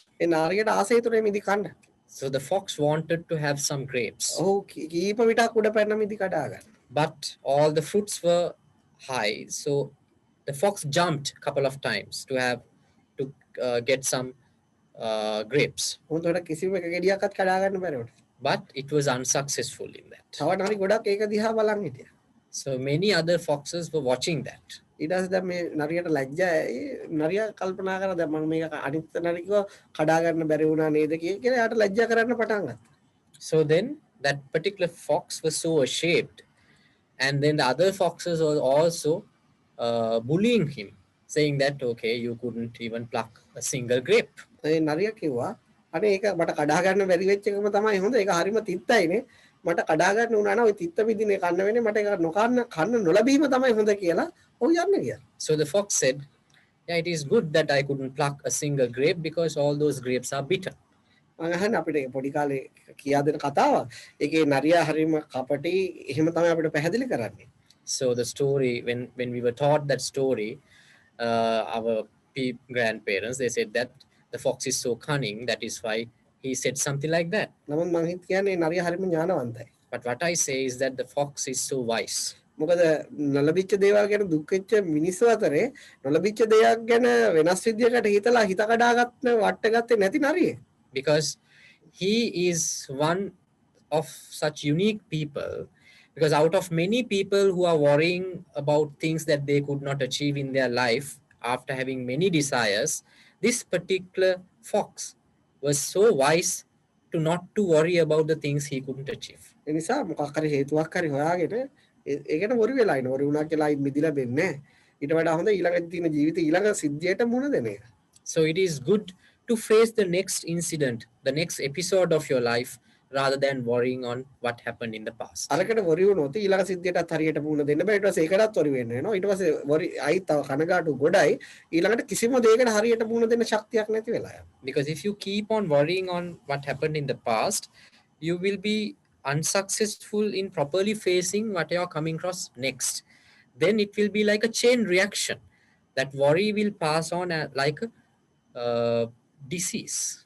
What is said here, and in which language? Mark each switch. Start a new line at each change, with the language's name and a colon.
Sinhala: ඒ නාරියට ආසයි තුනේ මිදි කන්න.
English: So the fox wanted to have some grapes.
Sinhala: ඔහු කීප විටක් උඩ පැන්න මිදි කඩා ගන්න.
English: But all the fruits were high, so the fox jumped a couple of times to get some grapes.
Sinhala: උන්ට කිසිම එක ගෙඩියක්වත් කඩා ගන්න බැරි වුණා.
English: But it was unsuccessful in that.
Sinhala: තව නරි ගොඩක් ඒක දිහා බලන් හිටියා.
English: So many other foxes were watching that.
Sinhala: ඊට පස්සේ දැන් මේ නරියට ලැජ්ජායි. නරියා කල්පනා කරා දැන් මම මේක අනිත් නරියව කඩා ගන්න බැරි වුණා නේද කියලා එයාට ලැජ්ජා කරන්න පටන් ගත්තා.
English: So then that particular fox was so ashamed, and then the other foxes were also bullying him, saying that okay, you couldn't even pluck a single grape.
Sinhala: ඒ නරියා කිව්වා අනේ ඒක මට කඩා ගන්න බැරි වෙච්ච එකම තමයි හොඳ. ඒක හරිම තිත්තයිනේ. මට කඩා ගන්න උනා නම් ওই තිත්ත විදිනේ කන්න වෙන්නේ මට ඒක නොකන්න කන්න නොලැබීම තමයි හොඳ කියලා ඔහු යන්නේ කියලා.
English: So the fox said, yeah, it is good that I couldn't pluck a single grape because all those grapes are bitter.
Sinhala: මම අහන්නේ අපිට පොඩි කාලේ කියා දෙන කතාවක්. ඒකේ නරියා හරිම කපටි එහෙම තමයි අපිට පැහැදිලි කරන්නේ.
English: So the story, when we were taught that story, our grandparents, they said that the fox is so cunning, that is why he said something like that.
Sinhala: නමුත් මම කියන්නේ නරියා හරිම ඥානවන්තයි.
English: But what I say is that the fox is so wise.
Sinhala: මොකද නොලබිච්ච දේවල් ගැන දුක් වෙච්ච මිනිස්සු අතරේ නොලබිච්ච දේයක් ගැන වෙනස් විදියකට හිතලා හිත කඩාගත්ත වට්ටගත්තේ නැති නරියෙක්.
English: Because he is one of such unique people, because out of many people who are worrying about things that they could not achieve in their life after having many desires, this particular fox was so wise to not to worry about the things he couldn't achieve.
Sinhala: ඒ නිසා මොකක් හරි හේතුවක් හරි හොයාගෙන ඒකට worry වෙලා ඉන්න. Worry වුණා කියලා මිදිලා වෙන්නේ නැහැ. ඊට වඩා හොඳ ඊළඟ තියෙන ජීවිතේ ඊළඟ සිද්ධියට මුහුණ දෙන එක.
English: So it is good to face the next incident, the next episode of your life, rather than worrying on what happened in the past.
Sinhala: අරකට වොරි වුණොත් ඊළඟ සිද්ධියටත් හරියට මුහුණ දෙන්න බෑ. ඊට පස්සේ ඒකටත් වොරි වෙන්න වෙනවා. ඊට පස්සේ වොරි අයි තව කනගාටු ගොඩයි. ඊළඟට කිසිම දෙයකට හරියට මුහුණ දෙන්න ශක්තියක් නැති වෙලා යනවා.
English: Because if you keep on worrying on what happened in the past, you will be unsuccessful in properly facing what you are coming across next. Then it will be like a chain reaction. That worry will pass on like a disease.